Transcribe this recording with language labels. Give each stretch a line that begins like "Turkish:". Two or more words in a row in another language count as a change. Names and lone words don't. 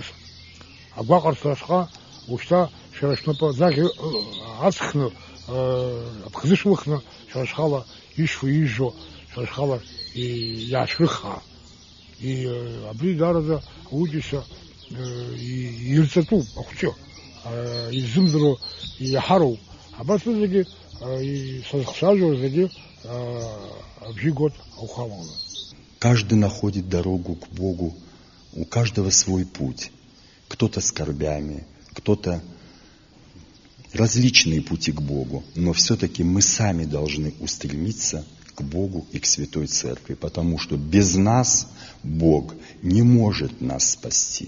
Abkhazian: Агәаҟарҭаҵәҟьа ушьҭа шәара шәнапы аӡаӷь аҵхны, аԥхӡы шәылхны, шәара шәхала ишжәо, шәара шәхала иаашәрыхаа. Абри даараӡа ауаҩытәыҩса ирҵатәуп ахәҷы, изымдыруа иаҳароуп. Абарҭ зегьы сазхцәажәо зегьы абжьы гот аухамалны.
Russian: Каждый находит дорогу к Богу, у каждого свой путь. Кто-то скорбями, кто-то различные пути к Богу, но все-таки мы сами должны устремиться к Богу и к Святой Церкви, потому что без нас Бог не может нас спасти.